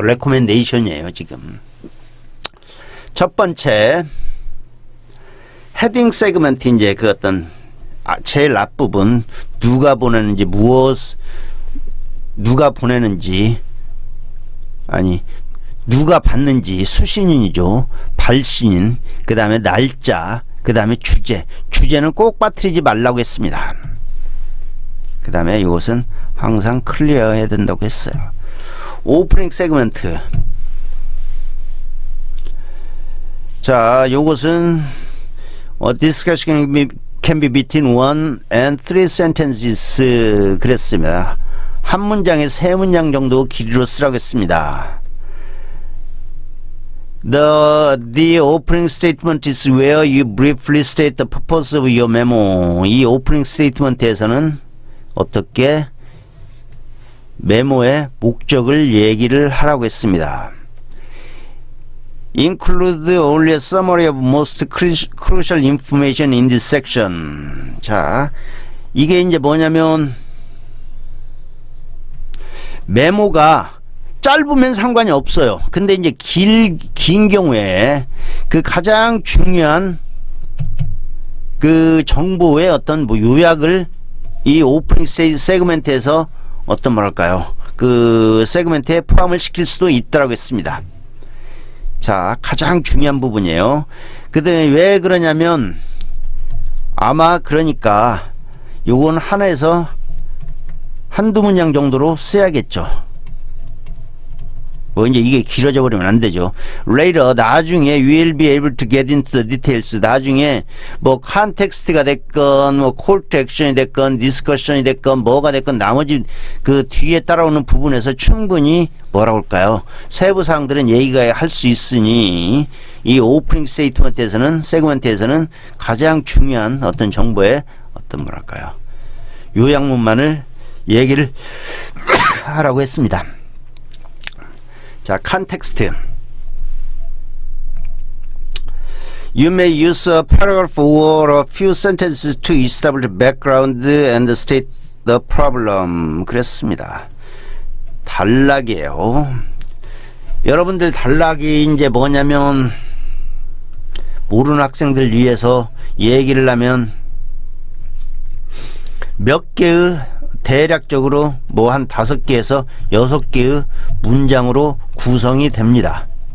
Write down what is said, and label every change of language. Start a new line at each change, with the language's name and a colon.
Korean: 레코멘데이션이에요 지금. 첫 번째 헤딩 세그먼트 이제 그 어떤 제일 앞부분 누가 보내는지 누가 보내는지 아니 누가 받는지 수신인이죠. 발신인 그 다음에 날짜 그 다음에 주제는 꼭 빠뜨리지 말라고 했습니다. 그 다음에 이것은 항상 클리어해야 된다고 했어요. 오프닝 세그먼트 자 요것은
English: discussion can be between 1 and 3 sentences
Korean: 그랬습니다. 한 문장에 3문장 정도 길이로 쓰라고 했습니다.
English: The opening statement is where you briefly state the purpose of your memo.
Korean: 이 오프닝 스테이트먼트에서는 어떻게 메모의 목적을 얘기를 하라고 했습니다.
English: Include only a summary of most crucial information in this section.
Korean: 자, 이게 이제 뭐냐면 메모가 짧으면 상관이 없어요. 근데 이제 긴 경우에 그 가장 중요한 그 정보의 어떤 뭐 요약을 이 오프닝 세그멘트에서 어떤 뭐랄까요? 그 세그멘트에 포함을 시킬 수도 있다라고 했습니다. 자, 가장 중요한 부분이에요. 그다음에 왜 그러냐면 아마 그러니까 요건 하나에서 한두 문장 정도로 써야겠죠. 뭐 이제 이게 길어져 버리면 안 되죠.
English: Later
Korean: 나중에
English: you will be able to get into the details.
Korean: 나중에 뭐 컨텍스트가 됐건 뭐 call to action이 됐건 discussion이 됐건 뭐가 됐건 나머지 그 뒤에 따라오는 부분에서 충분히 뭐라고 할까요? 세부 사항들은 얘기가 할 수 있으니 이 오프닝 세그멘트에서는 가장 중요한 어떤 정보의 어떤 뭐랄까요? 요약문만을 얘기를 하라고 했습니다. 자, 컨텍스트.
English: You may use a paragraph or a few sentences to establish the background and state the problem.
Korean: 그랬습니다. 단락이에요. 여러분들 단락이 이제 뭐냐면 모르는 학생들 위해서 얘기를 하면 몇 개의 대략적으로 뭐 한 5개에서 6개의 문장으로 구성이 됩니다.